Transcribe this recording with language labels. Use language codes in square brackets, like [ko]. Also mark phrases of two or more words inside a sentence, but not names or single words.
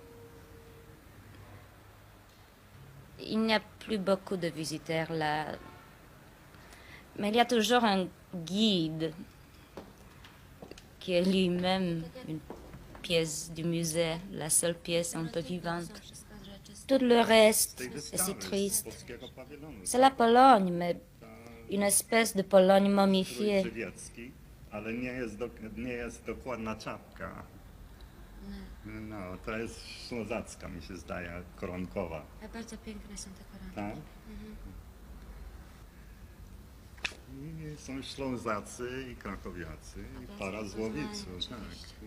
[fr] Il n'y a plus beaucoup de visiteurs là, mais il y a toujours un guide qui est lui-même une pièce du musée, la seule pièce un peu vivante. Tout le reste est si triste. C'est la Pologne, mais une espèce de Pologne momifiée. [pl] Ale nie jest dokładna czapka. No, to jest ślązacka, mi się zdaje, koronkowa. Bardzo piękne są te koronki. Tak? I są Ślązacy i Krakowiacy i para z Łowicy, tak.